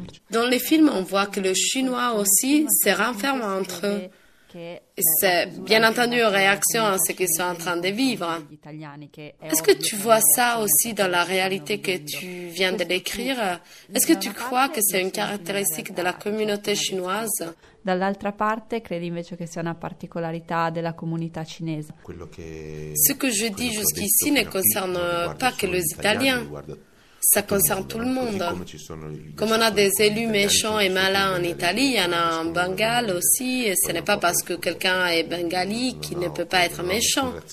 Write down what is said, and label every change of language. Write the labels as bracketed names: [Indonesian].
[French] Dans les films, on voit que le Chinois aussi se renferme entre eux. C'est bien entendu une réaction à ce qu'ils sont en train de vivre. Est-ce que tu vois ça aussi dans la réalité que tu viens de décrire? Est-ce que tu crois que c'est une caractéristique de la communauté chinoise? [Italian] Dall'altra parte, credi invece che sia una particolarità della comunità cinese? [French] Ce que je dis jusqu'ici ne concerne pas que les Italiens. Ça concerne tout le monde. Comme on a des élus méchants et malins en Italie, il y en a en Bengale aussi, et ce n'est pas parce que quelqu'un est bengali qu'il ne peut pas être méchant.